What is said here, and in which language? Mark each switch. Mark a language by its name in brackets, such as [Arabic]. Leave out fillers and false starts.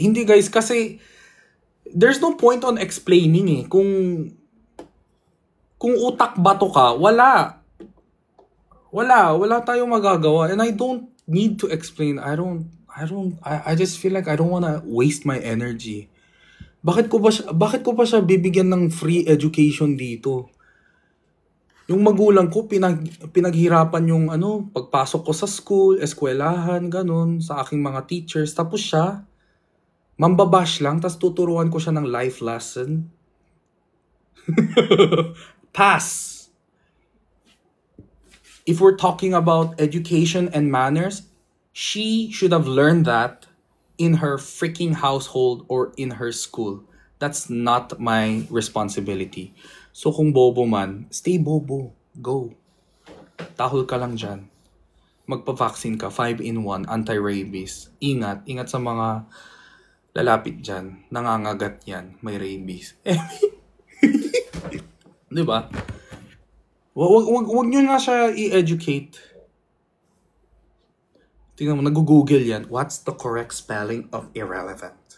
[Filipino] Hindi [English] guys, [Filipino] kasi [English] there's no point on explaining eh. [Filipino] Kung utak bato ka, wala tayong magagawa. [English] And I don't need to explain. I just feel like I don't wanna waste my energy. [Filipino] Bakit ko pa siya bibigyan ng [English] free education [Filipino] dito? Yung magulang ko, pinaghirapan yung pagpasok ko sa school, eskwelahan, ganun, sa aking mga teachers. Tapos siya, mambabash lang, tapos tuturuan ko siya ng [English] life lesson. Pass! If we're talking about education and manners, she should have learned that in her freaking household or in her school. That's not my responsibility. So [Filipino] kung bobo man, [English] stay [Filipino] bobo. [English] Go. [Filipino] Tahol ka lang dyan. Magpa-vaccine ka, 5-in-1, anti-rabies. Ingat sa mga lalapit dyan. Nangangagat yan, may rabies. Diba? Wag nyo nga siya i-educate. Tingnan mo, nag-google yan. [English] What's the correct spelling of irrelevant?